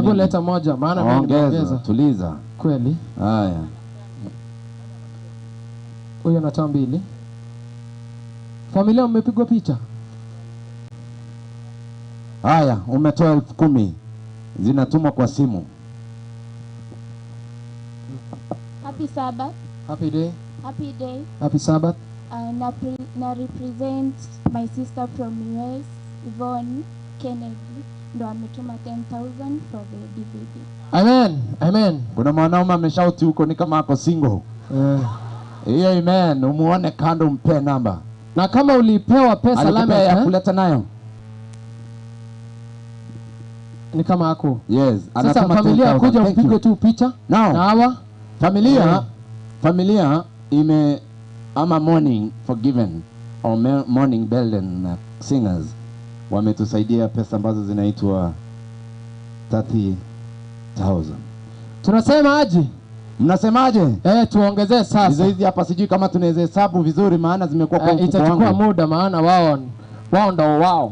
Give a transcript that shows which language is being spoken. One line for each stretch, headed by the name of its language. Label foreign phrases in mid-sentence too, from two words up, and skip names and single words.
Swahili: Hebu leta moja maana mimi nimeongeza. Tuliza. Kweli? Haya. Huyo anatoa 2. Familia mmepigwa picha. Haya, umetoa 10,000. Zinatumwa kwa simu.
English: Happy Sabbath. Happy day. Happy day. Happy Sabbath. Na represent my sister from US, Yvonne Kennedy.
Swahili: Ndo ametuma 10,000
English: for the DVD.
Swahili: Amen. Kuna mwanaume ameshauti huko ni kama ako single. Hiyo amen, umuone kando umpe namba. Na kama ulipewa pesa Lamek ya kuleta nayo. Ni kama hako. Yes. Sasa familia kuja upige tu picha. Na hawa familia ama
English: morning forgiven or morning Belden singers
Swahili: wametusaidia pesa ambazo zinaitwa 30,000. Tunasema aje? Mnasemaje? Tuongezee sasa. Hizi hapa sijui kama tunaweza hesabu vizuri maana zimekuwa kwa itachukua muda maana wao ndo wao.